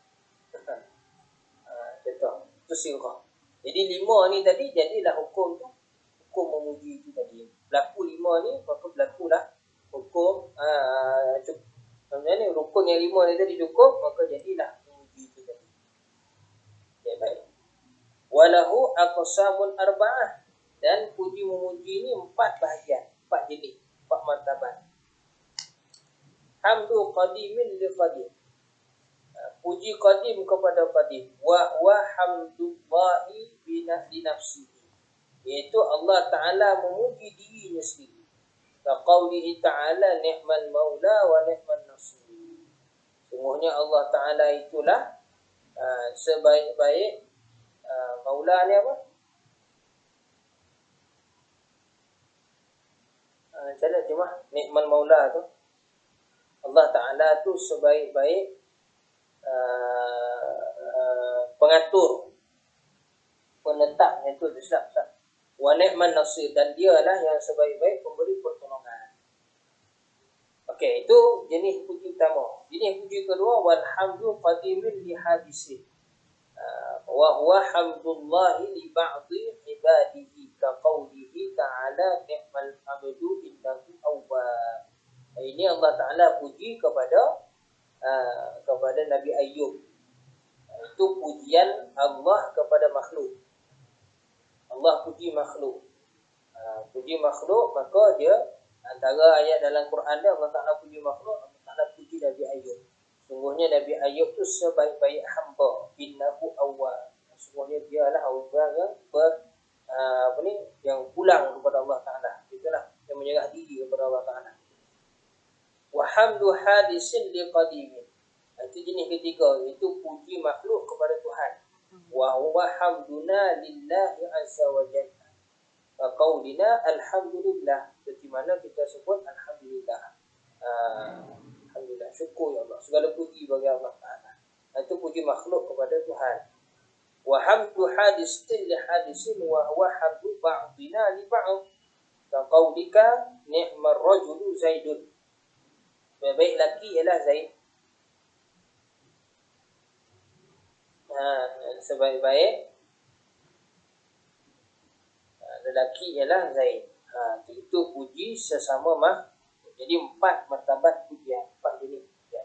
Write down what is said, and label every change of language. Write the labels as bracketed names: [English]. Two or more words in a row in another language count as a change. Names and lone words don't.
[Malay] Contoh, itu sirah. Jadi 5 ni tadi jadilah hukum tu, hukum memuji itu tadi. Berlaku 5 ni, maka berlakulah hukum sebenarnya rukun yang 5 ni tadi cukup, maka jadilah memuji itu tadi. Ya, baik. [Arabic] وله أقسام أربعة, [Malay] dan puji memuji ni 4 bahagian, 4 jenis, 4 martabat. [Arabic] حمد قديم لقديم, [Malay] puji qadim kepada qadim. [Arabic] وهو حمد الله بنفسه, [Malay] iaitu Allah Ta'ala memuji dirinya sendiri. [Arabic] كقوله تعالى نعم المولى ونعم النصير, [Malay] sungguhnya Allah Ta'ala itulah sebaik-baik maula ni apa? Macam mana cuma [Arabic] نعم المولى [Malay] tu? Allah Ta'ala tu sebaik-baik pengatur, penetap, itu Islam. [Arabic] ونعم النصير, [Malay] dan dialah yang sebaik-baik pemberi pertolongan. Okey, itu jenis puji pertama. Jenis puji kedua, [Arabic] والحمد قديم لحادث وهو حمد الله لبعض عباده كقوله تعالى نعم العبد إنه أواب. [Malay] Ini Allah Ta'ala puji kepada Nabi Ayub. Itu pujian Allah kepada makhluk. Allah puji makhluk. Puji makhluk, maka dia antara ayat dalam Quran dia Allah Ta'ala puji makhluk, Allah Ta'ala puji Nabi Ayub. Sungguhnya Nabi Ayub tu sebaik-baik hamba, [Arabic] إنه أواب. [Malay] Sungguhnya dialah orang yang yang pulang kepada Allah Ta'ala. Itulah yang menyerah diri kepada Allah Ta'ala. [Arabic] والحمد حادث لقديم, [Malay] itu jenis ketiga, itu puji makhluk kepada Tuhan. [Arabic] وهو حمدنا لله عز وجل وقولنا الحمد لله, [Malay] seperti mana kita sebut alhamdulillah. Alhamdulillah, syukur ya Allah, segala puji bagi Allah Ta'ala. Itu puji makhluk kepada Tuhan. [Arabic] والحمد حادث لحادث وهو حمد بعضنا لبعض كقولك نعم الرجل زيد, [Malay] baik laki ialah Zaid. Sebaik-baik lelaki ialah Zaid. Itu puji sesama Jadi 4 martabat pujian, 4 jenis pujian.